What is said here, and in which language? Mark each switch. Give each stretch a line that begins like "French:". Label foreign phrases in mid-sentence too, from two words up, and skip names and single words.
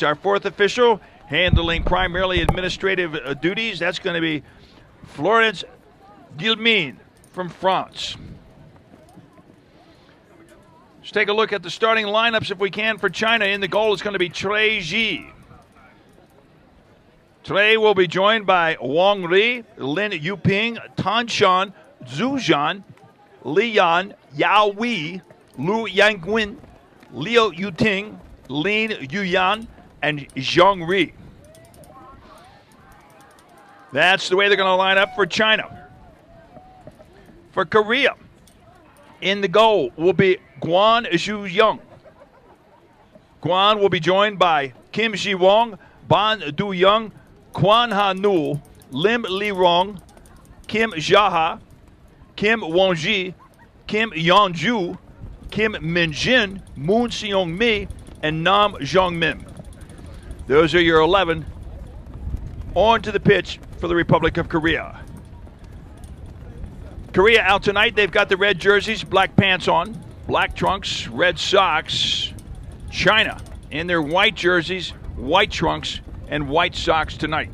English: Our fourth official handling primarily administrative duties, that's going to be Florence Guillemine from France. Let's take a look at the starting lineups if we can for China. In the goal is going to be Trey Ji. Trey will be joined by Wang Ri, Lin Yuping, Tan Shan, Zhu Zhan, Li Yan, Yao Wei, Lu Yangwin, Liu Yuting, Lin Yuyan, and Zhang Ri. That's the way they're going to line up for China. For Korea, in the goal will be Guan Zhu-young. Guan will be joined by Kim Ji-wong, Ban Du-young, Kwan Ha-nul, Lim Li-rong, Kim Ja-ha, Kim Won-ji, Kim Yeon-ju, Kim Min-jin, Moon Seong-mi, and Nam Jong-min. Those are your 11 on to the pitch for the Republic of Korea. Korea out tonight. They've got the red jerseys, black pants on, black trunks, red socks. China in their white jerseys, white trunks, and white socks tonight.